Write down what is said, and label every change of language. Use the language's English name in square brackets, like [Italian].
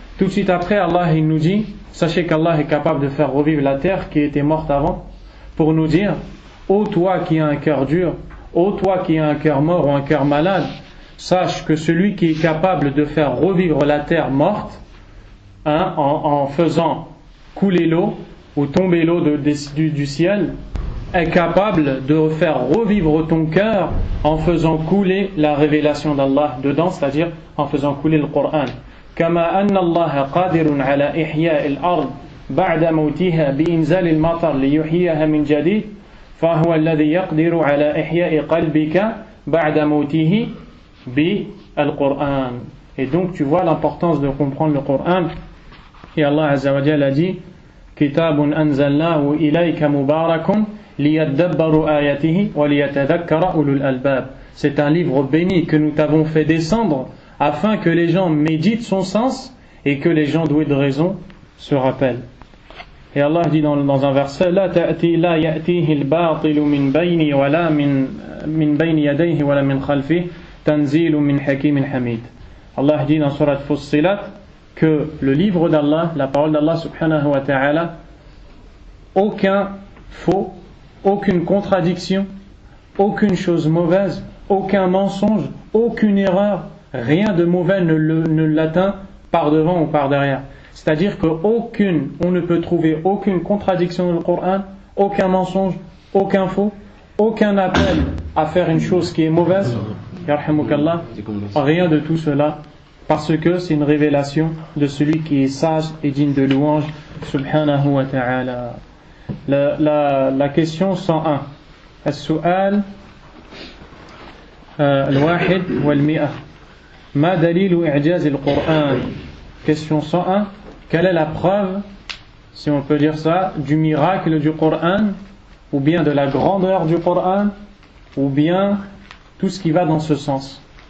[French] Tout de suite après Allah il nous dit sachez qu'Allah est capable de faire revivre la terre qui était morte avant, pour nous dire ô toi qui as un cœur dur, ô toi qui as un cœur mort ou un cœur malade, sache que celui qui est capable de faire revivre la terre morte en faisant couler l'eau ou tomber l'eau du ciel, est capable de faire revivre ton cœur en faisant couler la révélation d'Allah dedans, c'est-à-dire en faisant couler le Coran. [Arabic] كما أن الله قادر على إحياء الأرض بعد موتها بإنزال المطر ليحييها من جديد فهو الذي يقدر على إحياء قلبك بعد موته بالقرآن. [French] Et donc tu vois l'importance de comprendre le Coran. Et Allah Azza wa Jalla a dit [Arabic] كتاب أنزلناه إليك مبارك ليدبروا آياته وليتذكر أولو الألباب. [French] C'est un livre béni que nous t'avons fait descendre afin que les gens méditent son sens et que les gens doués de raison se rappellent. Et Allah dit dans un verset [Arabic] لا يأتيه الباطل من بين ولا من بين يديه ولا من خلفه تنزيل من حكيم حميد. [French] Allah dit dans Surat Fussilat que le livre d'Allah, la parole d'Allah subhanahu wa ta'ala, aucun faux, aucune contradiction, aucune chose mauvaise, aucun mensonge, aucune erreur, rien de mauvais ne l'atteint par devant ou par derrière. C'est-à-dire on ne peut trouver aucune contradiction dans le Coran, aucun mensonge, aucun faux, aucun appel à faire une chose qui est mauvaise, yarhamukallah, rien de tout cela, parce que c'est une révélation de celui qui est sage et digne de louange, subhanahu wa ta'ala. La question 101. [Arabic] السؤال الواحد والمئة ما دليل إعجاز القرآن. [French] Question 101. Quelle est la preuve, si on peut dire ça, du miracle du Coran, ou bien de la grandeur du Coran, ou bien tout ce qui va dans ce sens?